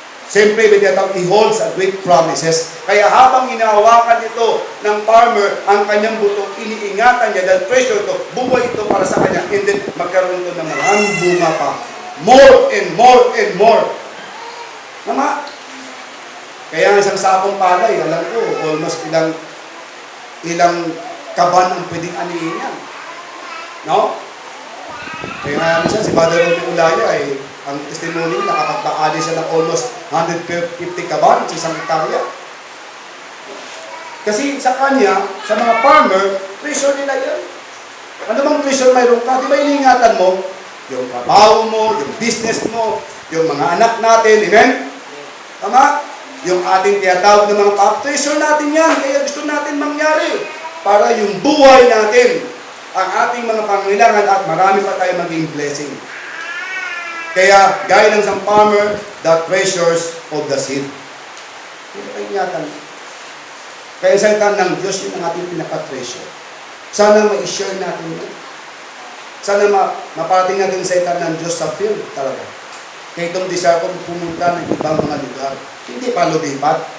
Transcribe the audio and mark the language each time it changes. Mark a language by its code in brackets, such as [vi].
[tl] Siyempre, [en] he holds a great promises. [tl] Kaya habang inahawakan ito ng farmer, ang kanyang buto, iniingatan niya dahil treasure ito, buhay ito para sa kanya, and then magkaroon ito ng maraming bunga pa. [en] More and more and more. [tl] Tama? Kaya ang isang sakong palay, alam ko, almost ilang kaban ang pwedeng anihin yan. No? Kaya nga minsan, si Father Robby Ulaya ay ang testimony niya, nakapagpaali siya ng almost 150 kaban sa isang hektarya. Kasi sa kanya, sa mga farmer, treasure nila yan. Ano bang treasure mayroon ka? Di ba iniingatan mo? Yung trabaho mo, yung business mo, yung mga anak natin, amen? Tama? Yung ating tinatawag ng mga treasure natin yan, kaya gusto natin mangyari para yung buhay natin, ang ating mga pangailangan at marami pa tayo maging blessing. Kaya, gaya ng isang farmer, [en] the treasures of the seed. [tl] Hindi pa ingatan. Kaya sa salita ng Diyos, yun ang ating pinaka-treasure. Sana ma-share natin yun. Sana maparating natin sa salita ng Diyos sa field talaga. Kaya itong desire ko pumunta ng ibang mga lugar. Hindi pa lumipat.